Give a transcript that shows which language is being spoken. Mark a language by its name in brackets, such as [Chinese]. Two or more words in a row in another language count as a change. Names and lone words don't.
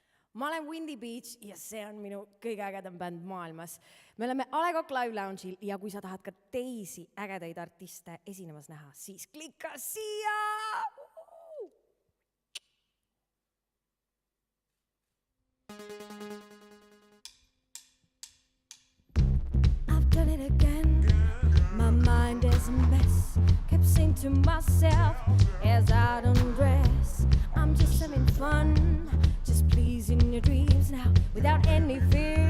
[Estonian] ma olen Windy Beach ja see on minu kõige ägedam bänd maailmas. Me oleme A Le Coq Live Lounge'il ja kui sa tahad ka teisi ägedaid artiste esinemas näha, siis klikka siia! [English] I've done it again. My mind is a mess. Kept saying to myself as I undress, I'm just having fun, just pleasing your dreams now without any fear.